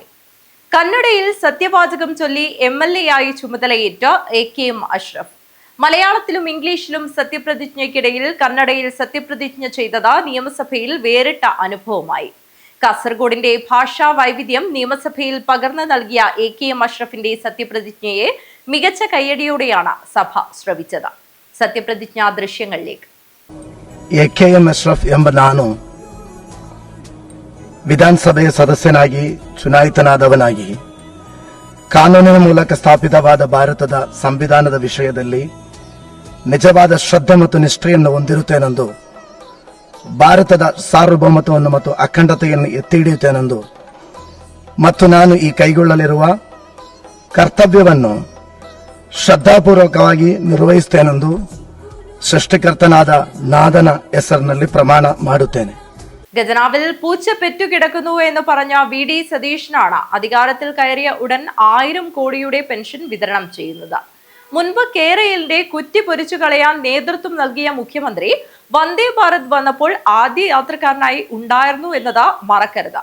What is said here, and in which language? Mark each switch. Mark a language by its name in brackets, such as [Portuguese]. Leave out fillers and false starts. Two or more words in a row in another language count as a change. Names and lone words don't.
[Malayalam] കന്നഡയിൽ സത്യവാചകം ചൊല്ലി MLA ആയി ചുമതലയേറ്റ AKM അഷ്റഫ് മലയാളത്തിലും ഇംഗ്ലീഷിലും സത്യപ്രതിജ്ഞയ്ക്കിടയിൽ കന്നഡയിൽ സത്യപ്രതിജ്ഞ ചെയ്തത് നിയമസഭയിൽ വേറിട്ട അനുഭവമായി. കാസർഗോഡിന്റെ ഭാഷാ വൈവിധ്യം നിയമസഭയിൽ പകർന്നു നൽകിയ AKM അഷ്റഫിന്റെ സത്യപ്രതിജ്ഞയെ മികച്ച കയ്യടിയോടെയാണ് സഭ ശ്രവിച്ചത്. സത്യപ്രതിജ്ഞാ ദൃശ്യങ്ങളിലേക്ക്. [Kannada] AKM ಅಶ್ರಫ್ ಎಂಬ ನಾನು ವಿಧಾನಸಭೆಯ ಸದಸ್ಯನಾಗಿ ಚುನಾಯಿತನಾದವನಾಗಿ ಕಾನೂನಿನ ಮೂಲಕ ಸ್ಥಾಪಿತವಾದ ಭಾರತದ ಸಂವಿಧಾನದ ವಿಷಯದಲ್ಲಿ ನಿಜವಾದ ಶ್ರದ್ಧೆ ಮತ್ತು ನಿಷ್ಠೆಯನ್ನು ಹೊಂದಿರುತ್ತೇನೆಂದು, ಭಾರತದ ಸಾರ್ವಭೌಮತ್ವವನ್ನು ಮತ್ತು ಅಖಂಡತೆಯನ್ನು ಎತ್ತಿ ಹಿಡಿಯುತ್ತೇನೆಂದು ಮತ್ತು ನಾನು ಈ ಕೈಗೊಳ್ಳಲಿರುವ ಕರ್ತವ್ಯವನ್ನು ಶ್ರದ್ಧಾಪೂರ್ವಕವಾಗಿ ನಿರ್ವಹಿಸುತ್ತೇನೆಂದು ಸೃಷ್ಟಿಕರ್ತನಾದ ನಾದನ ಹೆಸರಿನಲ್ಲಿ ಪ್ರಮಾಣ ಮಾಡುತ್ತೇನೆ. [Malayalam] ഖജനാവിൽ പൂച്ച പെറ്റുകിടക്കുന്നു എന്ന് പറഞ്ഞ VD സതീശനാണ് അധികാരത്തിൽ കയറിയ ഉടൻ 1000 കോടിയുടെ പെൻഷൻ വിതരണം ചെയ്യുന്നത്. മുൻപ് കേരളത്തിന്റെ കുറ്റി പൊരിച്ചു കളയാൻ നേതൃത്വം നൽകിയ മുഖ്യമന്ത്രി വന്ദേ ഭാരത് വന്നപ്പോൾ ആദ്യ യാത്രക്കാരനായി ഉണ്ടായിരുന്നു എന്നത് മറക്കരുത്.